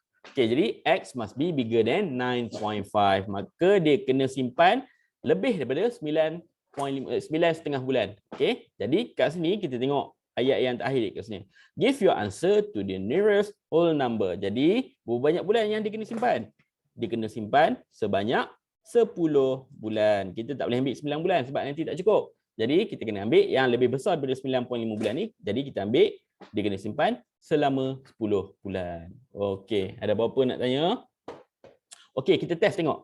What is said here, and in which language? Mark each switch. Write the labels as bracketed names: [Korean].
[Malay] Okey, jadi [English] X must be bigger than 9.5. [Malay] Maka dia kena simpan lebih daripada 9.5 bulan. Okey, jadi kat sini kita tengok ayat yang terakhir kat sini. [English] Give your answer to the nearest whole number. [Malay] Jadi, berapa banyak bulan yang dia kena simpan? Dia kena simpan sebanyak 10 bulan. Kita tak boleh ambil 9 bulan sebab nanti tak cukup. Jadi, kita kena ambil yang lebih besar daripada 9.5 bulan ni. Jadi, kita ambil dia kena simpan selama 10 bulan. Okey, ada apa-apa nak tanya? Okey, kita test tengok.